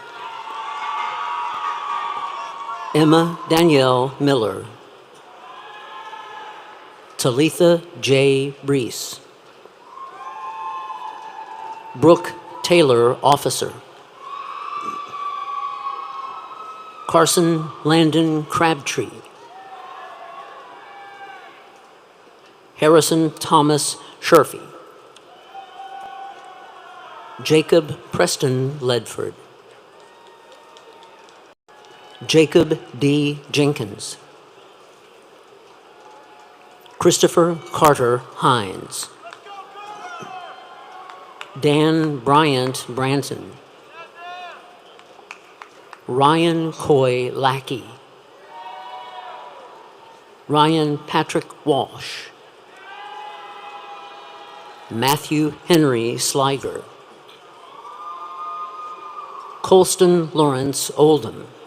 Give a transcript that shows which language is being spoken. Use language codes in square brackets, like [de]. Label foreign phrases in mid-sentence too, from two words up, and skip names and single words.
[en] Emma Danielle Miller. Talitha J. Reese. Brooke Taylor Officer. Carson Landon Crabtree. Harrison Thomas Sherfy. Jacob Preston Ledford. Jacob D. Jenkins. Christopher Carter Hines. Dan Bryant Branson. Ryan Coy Lackey. Ryan Patrick Walsh. Matthew Henry Sliger. Colston Lawrence Oldham.